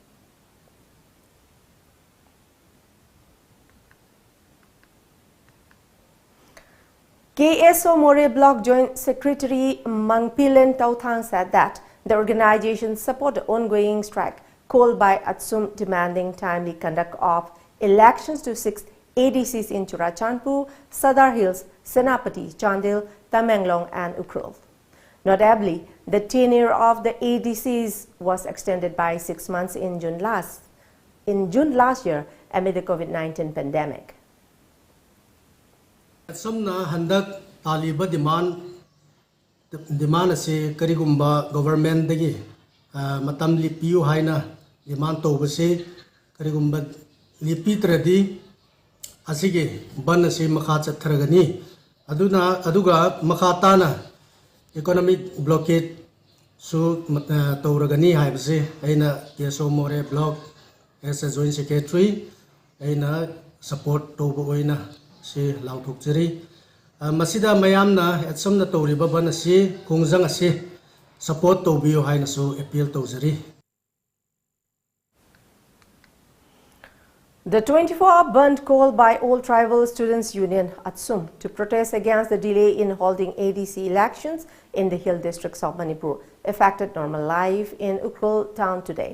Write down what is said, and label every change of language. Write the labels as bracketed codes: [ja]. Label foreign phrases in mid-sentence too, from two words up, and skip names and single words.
[en] KSO More Block Joint Secretary Mangpilen Tauthang said that the organization support the ongoing strike called by Atsum demanding timely conduct of elections to 6 ADCs in Churachandpur, Sadar Hills, Senapati, Chandil, Tamenglong and Ukhrul. Notably, the tenure of the ADCs was extended by 6 months in June last year amid the COVID-19 pandemic. [mni] Samna handak taliba demand se karigumba government dagi matam lipiu haina demand to base karigumba lipi tradi asige ban se makha chathragani aduga makhatana [en] economic blockade [mni] su tawragani haibse aina keso more block [en] as a joint secretary [mni] aina support to boina si lauthokjari masida mayamna atsamna tawriba ban asi khongjang asi support tawbiyo haina su appeal tawjari. [en] The 24-hour band called by All Tribal Students Union (ATSUM) to protest against the delay in holding ADC elections in the hill districts of Manipur affected normal life in Ukhrul town today.